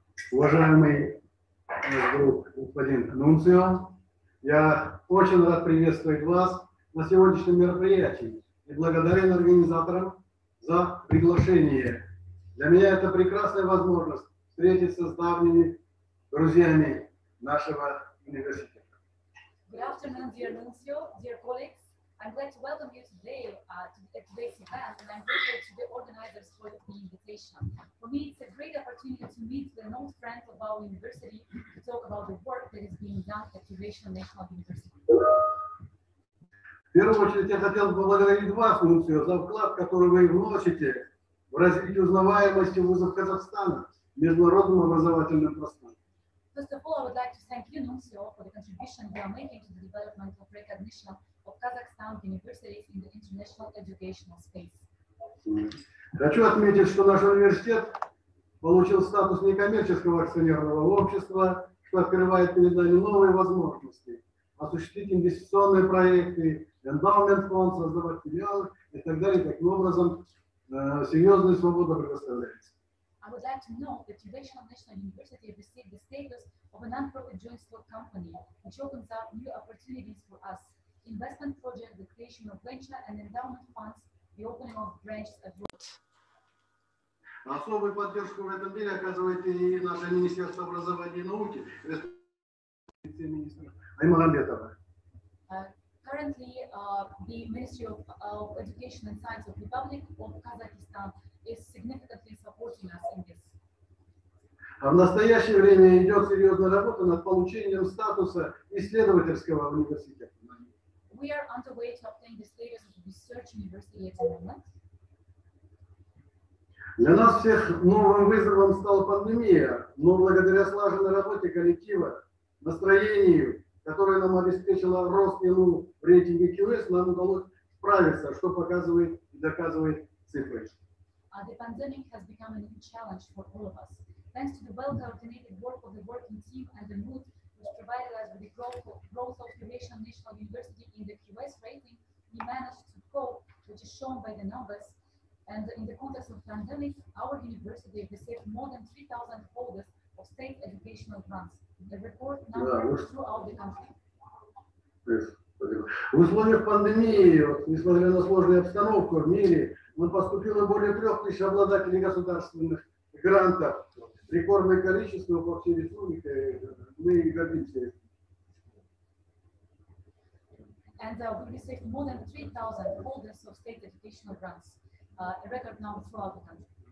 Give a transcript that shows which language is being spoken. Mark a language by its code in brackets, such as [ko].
[ru] Уважаемый наш друг господин Нунзио, я очень рад приветствовать вас на сегодняшнем мероприятии и благодарен организаторам за приглашение. Для меня это прекрасная возможность встретиться с давними друзьями нашего университета. [en] Good afternoon, dear Nunzio, dear colleagues. I'm glad to welcome you today to today's event, and I'm grateful to the organizers for the invitation. For me, it's a great opportunity to meet the known friends of our university to talk about the work that is being done at Eurasian National University. [ru] В первую очередь, я хотел бы поблагодарить вас, Нунзио, за вклад, который вы вносите в развитие узнаваемости вузов Казахстана в международном образовательном пространстве. [en] First of all, I would like to thank you, Nunzio, for the contribution you are making to the development of recognition of Kazakhstan universities in the international educational space. [ru] Хочу отметить, что наш университет получил статус некоммерческого акционерного общества, что открывает перед нами новые возможности. Осуществить инвестиционные проекты, эндаумент фонд, создавать филиалы и так далее. Таким образом, серьезная свобода предоставляется. [en] I would like to note that National University received the status of a non-profit joint stock company, which opens up new opportunities for us. Investment project, the creation of venture and endowment funds, the opening of branches abroad. [ru] Особую поддержку в этом деле оказывает и наше Министерство образования и науки, вице-министр Аймагамбетова. [en] Currently, the Ministry of Education and Science of Republic of Kazakhstan is significantly supporting us in this. [ru] А в настоящее время идет серьезная работа над получением статуса исследовательского университета. [en] We are underway to obtain the status of research university at the moment. [ru] Для нас всех новым вызовом стала пандемия, но благодаря слаженной работе коллектива, настроению, которое нам обеспечило рост в рейтинге QS, нам удалось справиться, что показывает и доказывает цифры. [en] The pandemic has become a new challenge for all of us. Thanks to the well-coordinated work of the working team and the mood which provided us with the growth of National University in the QS rating, we managed to cope, which is shown by the numbers. And in the context of pandemic, our university received more than 3,000 holders of state educational grants, a record number throughout the country. [ru] В условиях пандемии, несмотря на сложную обстановку в мире, поступило более 3000 обладателей государственных грантов. Рекордное количество по всей республике. Мы гордимся. [en] And we received more than 3,000 holders of state educational grants, a record number throughout the country.